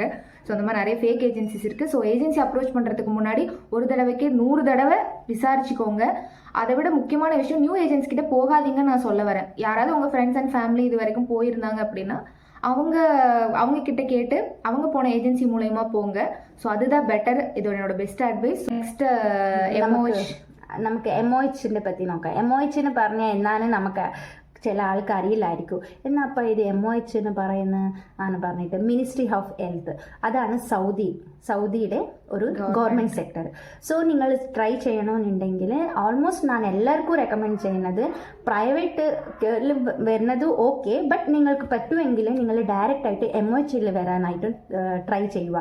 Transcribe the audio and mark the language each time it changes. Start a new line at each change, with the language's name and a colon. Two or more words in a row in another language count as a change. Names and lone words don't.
Tamil: ஸோ அந்த மாதிரி நிறைய
English: fake agencies
Tamil: இருக்குது. ஸோ
English: agency approach
Tamil: பண்ணுறதுக்கு முன்னாடி ஒரு தடவைக்கு 100 தடவை விசாரிச்சுக்கோங்க. அதை விட முக்கியமான விஷயம்,
English: new agents
Tamil: கிட்ட போகாதீங்கன்னு நான் சொல்ல வரேன். யாராவது உங்கள்
English: friends and family
Tamil: இது வரைக்கும் போயிருந்தாங்க அப்படின்னா அவங்க கிட்ட கேட்டு அவங்க போன ஏஜென்சி மூலயமா போங்க. ஸோ அதுதான் பெட்டர். இது என்னோட
English: best advice.
Malayalam: നെക്സ്റ്റ് നമുക്ക് MOHനെ പറ്റി നോക്കാം. MOHന്ന് പറഞ്ഞാൽ എന്താണ് നമുക്ക് ചില ആൾക്ക് അറിയില്ലായിരിക്കും. എന്നാൽ അപ്പോൾ ഇത് MOH എന്ന് പറഞ്ഞിട്ട് മിനിസ്ട്രി ഓഫ് ഹെൽത്ത്. അതാണ് സൗദിയുടെ ഒരു
English: government sector.
Malayalam: സോ നിങ്ങൾ ട്രൈ ചെയ്യണമെന്നുണ്ടെങ്കിൽ ഓൾമോസ്റ്റ് ഞാൻ എല്ലാവർക്കും റെക്കമെൻഡ് ചെയ്യുന്നത് പ്രൈവറ്റ് വരുന്നത്
English: okay, but
Malayalam: നിങ്ങൾക്ക് പറ്റുമെങ്കിൽ നിങ്ങൾ ഡയറക്റ്റ് ആയിട്ട് MOHൽ വരാനായിട്ട് ട്രൈ ചെയ്യുക.